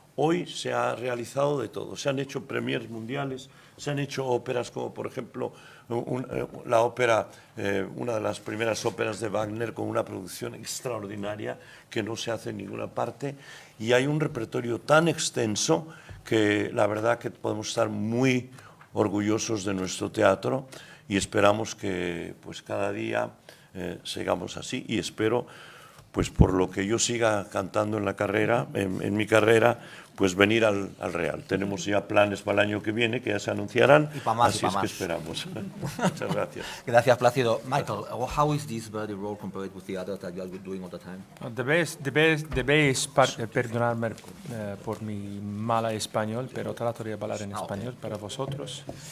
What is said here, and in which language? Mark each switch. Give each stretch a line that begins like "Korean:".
Spanish: Hoy se ha realizado de todo, se han hecho premiers mundiales, se han hecho óperas como, por ejemplo, la ópera, una de las primeras óperas de Wagner, con una producción extraordinaria que no se hace en ninguna parte, y hay un repertorio tan extenso que la verdad que podemos estar muy orgullosos de nuestro teatro y esperamos que pues cada día sigamos así, y espero, pues por lo que yo siga cantando en la carrera, en mi carrera, pues venir al Real. Tenemos ya planes para el año que viene que ya se anunciarán, y más, así es que esperamos. Muchas gracias. Gracias, Plácido.
English: Michael, how is this Verdi role compared with the others that you are doing all the time? The best
Spanish: perdonadme por mi mala español, pero trato de hablar en español para vosotros.